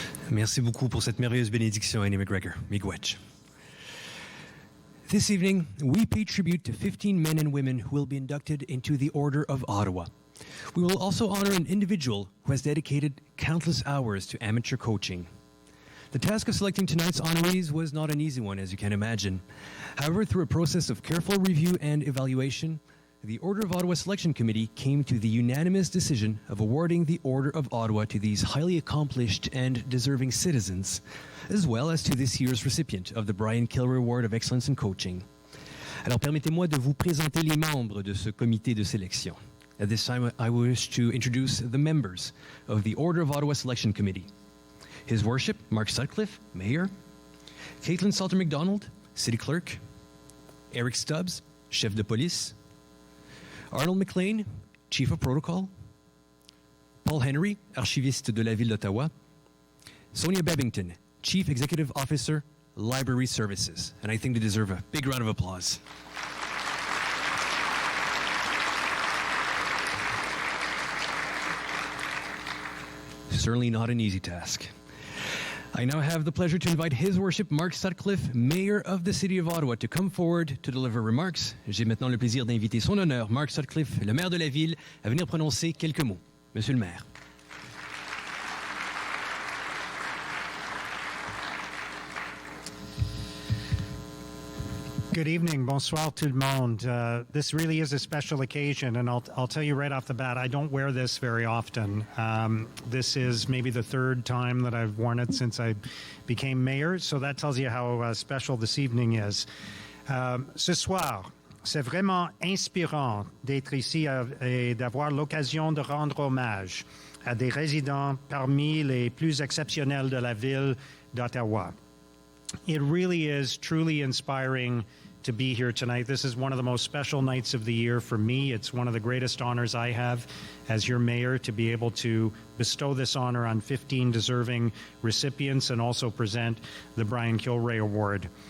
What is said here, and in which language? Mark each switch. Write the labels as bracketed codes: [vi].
[fr] Merci beaucoup pour cette merveilleuse bénédiction, Annie McGregor. [alq] Miigwech. [en] This evening, we pay tribute to 15 men and women who will be inducted into the Order of Ottawa. We will also honor an individual who has dedicated countless hours to amateur coaching. The task of selecting tonight's honorees was not an easy one, as you can imagine. However, through a process of careful review and evaluation, the Order of Ottawa Selection Committee came to the unanimous decision of awarding the Order of Ottawa to these highly accomplished and deserving citizens, as well as to this year's recipient of the Brian Kilray Award of Excellence in Coaching. [fr] Alors permettez-moi de vous présenter les membres de ce comité de sélection. [en] At this time, I wish to introduce the members of the Order of Ottawa Selection Committee. His Worship, Mark Sutcliffe, Mayor. Caitlin Salter-McDonald, City Clerk. Eric Stubbs, [fr] Chef de Police. [en] Arnold McLean, Chief of Protocol. Paul Henry, [fr] Archiviste de la Ville d'Ottawa. [en] Sonia Babington, Chief Executive Officer, Library Services. And I think they deserve a big round of applause. Certainly not an easy task. I now have the pleasure to invite His Worship Mark Sutcliffe, Mayor of the City of Ottawa, to come forward to deliver remarks. [fr] J'ai maintenant le plaisir d'inviter son honneur, Mark Sutcliffe, le maire de la ville, à venir prononcer quelques mots. Monsieur le maire. [en] Good evening, [fr] bonsoir tout le monde. [en] This really is a special occasion, and I'll tell you right off the bat, I don't wear this very often. This is maybe the third time that I've worn it since I became mayor, so that tells you how special this evening is. [fr] Ce soir, c'est vraiment inspirant d'être ici et d'avoir l'occasion de rendre hommage à des résidents parmi les plus exceptionnels de la ville d'Ottawa. [en] It really is truly inspiring to be here tonight. This is one of the most special nights of the year for me. It's one of the greatest honors I have as your mayor to be able to bestow this honor on 15 deserving recipients and also present the Brian Kilray Award.